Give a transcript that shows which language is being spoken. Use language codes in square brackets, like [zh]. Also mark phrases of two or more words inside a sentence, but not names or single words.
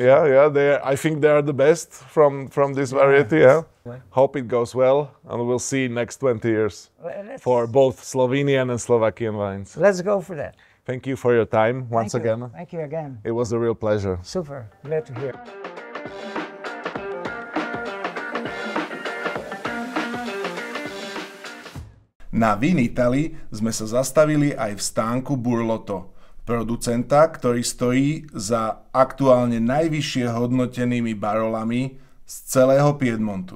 [en] Yeah. I think they are the best from this variety. Yeah. Hope it goes well, and we'll see next 20 years for both Slovenian and Slovakian wines. Let's go for that. Thank you for your time once again. Thank you again. It was a real pleasure. Super. Glad to hear. [sk] Na Vinitaly sme sa zastavili aj v stánku Burlotto, producenta, ktorý stojí za aktuálne najvyššie hodnotenými barolami z celého Piedmontu.